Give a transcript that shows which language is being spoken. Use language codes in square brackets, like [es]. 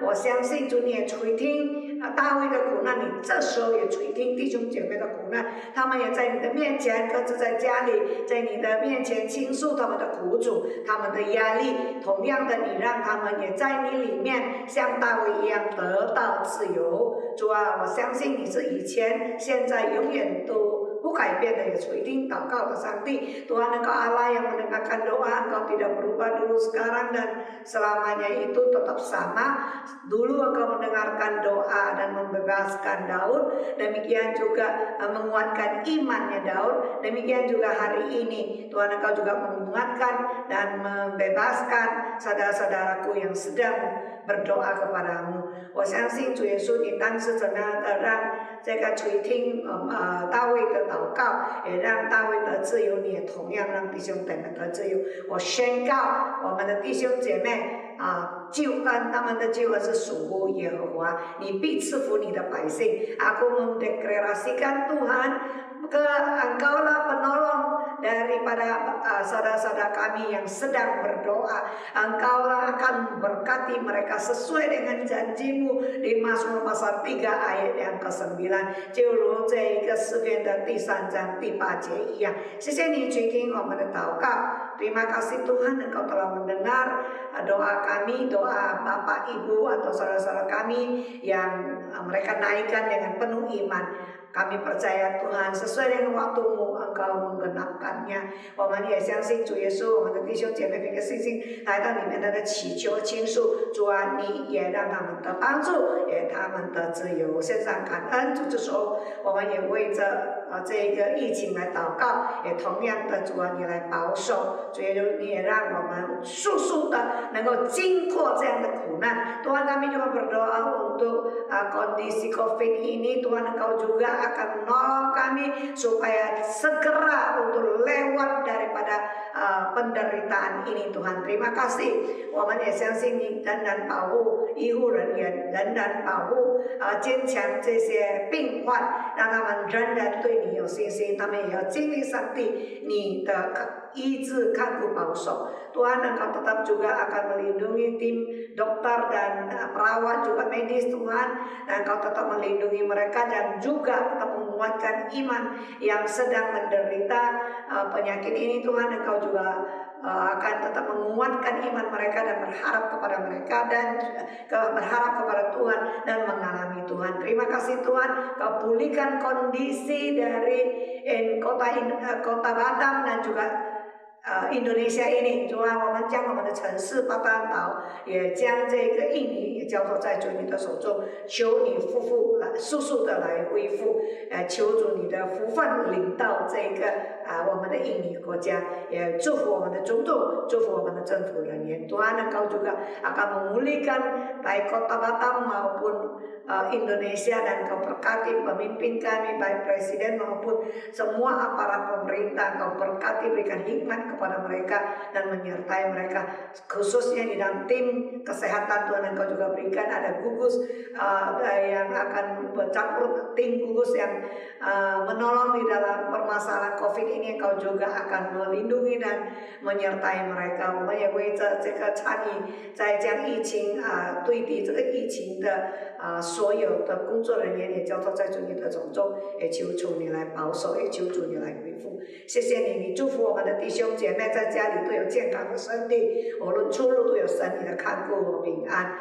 [zh] 我相信主你也垂听大卫的苦难，你这时候也垂听弟兄姐妹的苦难，他们也在你的面前各自在家里，在你的面前倾诉他们的苦楚，他们的压力。同样的，你让他们也在你里面像大卫一样得到自由。主啊，我相信你是以前、现在、永远都不改变的，也垂听祷告的上帝。 [id] Tuhan, Engkau Allah yang mendengarkan doa, Engkau tidak berubah dulu, sekarang dan selamanya itu tetap sama. Dulu Engkau mendengarkan doa dan membebaskan Daud, demikian juga menguatkan imannya Daud. Demikian juga hari ini Tuhan, Engkau juga menguatkan dan membebaskan saudara-saudaraku yang sedang berdoa kepadamu。 [zh] 我相信主耶稣，你当时怎么样的让这个垂听大卫的祷告，也让大卫得自由，你也同样让弟兄姐妹得自由。我宣告我们的弟兄姐妹救恩，他们的救恩是属乎耶和华，你必赐福你的百姓。 [id] Aku mendeklarasikan Tuhan, Engkaulah penolong daripada saudara-saudara kami yang sedang berdoa. Engkaulah akan memberkati mereka sesuai dengan janjimu di Mazmur pasal 3 ayat yang ke-9， [zh] 就如这一个诗篇的第3章第8节一样。谢谢你垂听我们的祷告。 [id] Terima kasih Tuhan, Engkau telah mendengar doa kami, doa Bapak Ibu atau saudara-saudara kami yang mereka naikkan dengan penuh iman. Kami percaya Tuhan, sesuai dengan waktu-Mu Engkau menggenapkannya。 [zh] 我们也相信主耶稣，我们的弟兄姐妹凭着信心来到里面的祈求倾诉。主啊，你也让他们得帮助，也他们得自由。献上感恩。主，这时候我们也为着这个疫情来祷告，也同样的主啊，你来保守。主耶稣，你也让我们速速的能够经过这样的苦难。 [id] Tuhan, kami juga berdoa untuk kondisi COVID ini. Tuhan, Engkau juga akan menolong kami supaya segera untuk lewat daripada penderitaan ini Tuhan. Terima kasih。 [zh] 我们也相信你仍然保护医护人员，仍然保护坚强这些病患，让他们仍然对你有信心，他们也要经历上帝你的医治看顾保守。 [id] Tuhan, Engkau tetap juga akan melindungi tim dokter dan perawat juga medis Tuhan, dan Engkau tetap melindungi mereka dan juga tetap menguatkan iman yang sedang menderita penyakit ini Tuhan. Engkau juga akan tetap menguatkan iman mereka dan berharap kepada mereka dan berharap kepada Tuhan dan mengalami Tuhan. Terima kasih Tuhan, Kau pulihkan kondisi dari kota Batam dan juga Indonesia ini。 [zh] 主啊，我们将我们的城市巴丹岛，也将这个印尼也交托在主你的手中，求你速速的来恢复，求主你的福分领到这个我们的印尼国家，也祝福我们的总统，祝福我们的政府人员。 [id] Tuhan, Engkau juga akan memulihkan baik kota Batam maupun Indonesia, dan Kau berkati pemimpin kami, baik presiden maupun semua aparat pemerintah. Kau berkati, berikan hikmat kepada mereka dan menyertai mereka, khususnya di dalam tim kesehatan Tuhan. Engkau juga berikan ada gugus yang akan bercampur, tim gugus yang menolong di dalam permasalahan COVID ini. Engkau juga akan melindungi dan menyertai mereka。 [zh] 我们也为这个参与在将疫情对敌这个疫情的所有的工作人员也交托在主你的手中，也求主你来保守，也求主你来恢复。谢谢你，你祝福我们的弟兄姐妹在家里都有健康的身体，无论出入都有神你的看顾和平安。